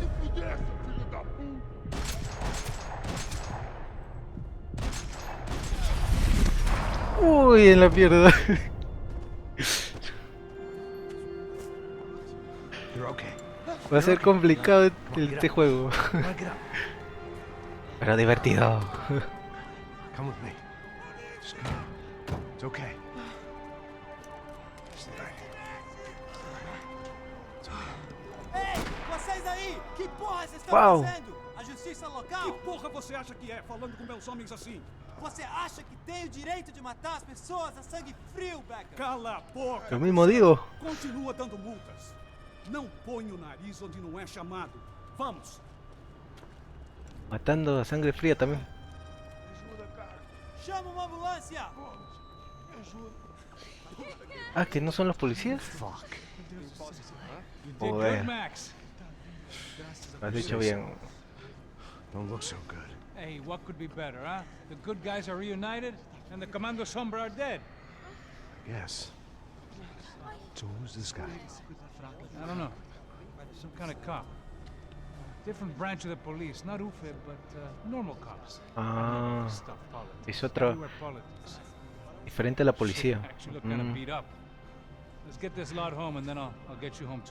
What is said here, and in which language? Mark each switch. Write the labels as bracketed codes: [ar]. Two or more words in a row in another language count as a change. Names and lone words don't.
[es] Uy, en la pierna. [en] You're okay. [es] Va a ser complicado este juego. [en] Come on, get up. [es] Pero divertido. [en] Come with me. Just come on. It's okay. [pt] Ei, vocês aí! Que porra vocês estão Uau. fazendo? A justiça local? Que porra você acha que é, falando com meus homens assim? Você acha que tem o direito de matar as pessoas a sangue frio, Becker? Cala a boca! [es] Lo mismo digo. [pt] Continua dando multas. Não põe o nariz onde não é chamado. Vamos! [es] Matando a sangre fría también. [pt] Chama uma ambulância! [es] Ah, que no son los policías. [en] Fuck. You did [es] Joder. [en] good, Max. [es] Lo has hecho bien. [en] Don't look so good. Hey, what could be better, huh? The good guys are reunited, and the Comando Sombra are dead. Yes. So who's this guy? I don't know. Some kind of cop. Different branch of the police. Not UFE, but normal cops. Ah, Stuff politics. [es] es otro [en] Everywhere politics. [es] diferente a la policía. [en] Shit, actually look kind of Mm. beat up. Let's get this lot home, and then I'll get you home too.